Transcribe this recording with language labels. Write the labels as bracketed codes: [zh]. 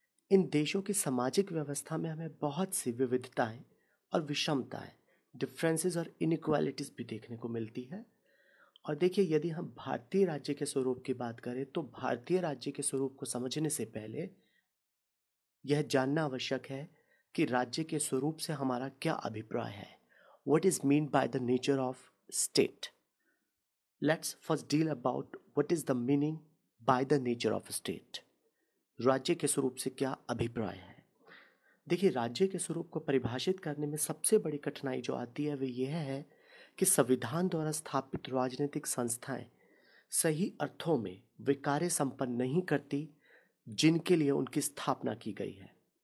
[hi] इन देशों की सामाजिक व्यवस्था में हमें बहुत सी विविधताएं और विषमताएं, डिफरेंसेस और इनइक्वालिटीज भी देखने को मिलती है। और देखिए, यदि हम भारतीय राज्य के स्वरूप की बात करें तो भारतीय राज्य के स्वरूप को समझने से पहले यह जानना आवश्यक है कि राज्य के स्वरूप से हमारा क्या अभिप्राय है। [en] What is meant by the nature of state? Let's first deal about what is the meaning by the nature of state. [hi] राज्य के स्वरूप से क्या अभिप्राय है। देखिए, राज्य के स्वरूप को परिभाषित करने में सबसे बड़ी कठिनाई जो आती है वह यह है कि संविधान द्वारा स्थापित राजनीतिक संस्थाएं सही अर्थों में वे कार्य संपन्न नहीं करती जिनके लिए उनकी स्थापना की गई है।